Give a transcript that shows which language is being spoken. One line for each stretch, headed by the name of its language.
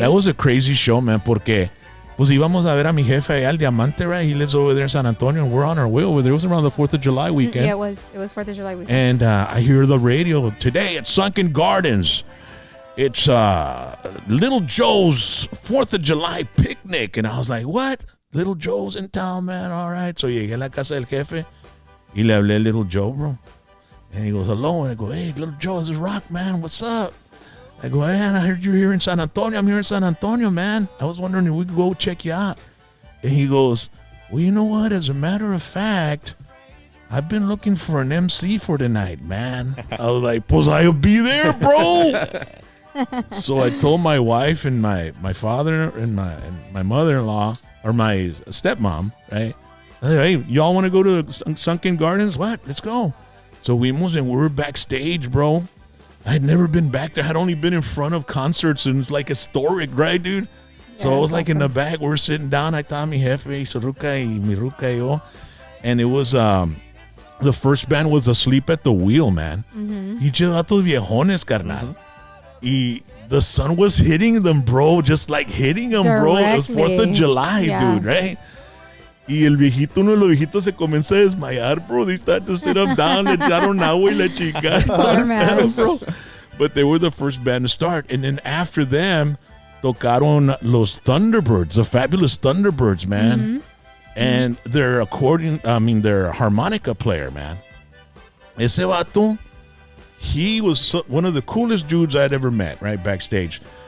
English: That was a crazy show, man,
Spanish: porque pues íbamos a ver a mi jefe allá, el Diamante, right?
English: He lives over there in San Antonio, and we're on our way over there. It was around the 4th of July weekend. Yeah, it was 4th of July weekend. And I hear the radio today at Sunken Gardens. It's Little Joe's 4th of July picnic. And I was like, what? Little Joe's in town, man. All right.
Spanish: So llegué a la casa del jefe y le hablé a Little Joe, bro.
English: And he goes, hello. And I go, hey, Little Joe, this is Rock, man. What's up? I go, man, I heard you're here in San Antonio. I'm here in San Antonio, man. I was wondering if we could go check you out. And he goes, well, you know what? As a matter of fact, I've been looking for an MC for tonight, man. I was like, pues I'll be there, bro. So I told my wife and my father and my mother-in-law, or my stepmom, right? I said, hey, y'all want to go to Sunken Gardens? What? Let's go. So we were backstage, bro. I had never been back there. I had only been in front of concerts, and it's like historic, right, dude? Yeah, so I was like awesome. In the back. We were sitting down. I thought
Spanish: mi jefe, su ruca y mi ruca y yo.
English: And it was, the first band was Asleep at the Wheel, man.
Spanish: Y vatos viejones, carnal.
English: Y the sun was hitting them, bro. Just like hitting them, bro. It was 4th of July, dude, right?
Spanish: Y el viejito, uno de los viejitos se comenzó a desmayar, bro.
English: They started to sit up down,
Spanish: le echaron agua y la chingada,
English: bro. But they were the first band to start. And then after them,
Spanish: tocaron los
English: Thunderbirds, the fabulous Thunderbirds, man. And their harmonica player, man.
Spanish: Ese vato,
English: he was one of the coolest dudes I'd ever met, right, backstage.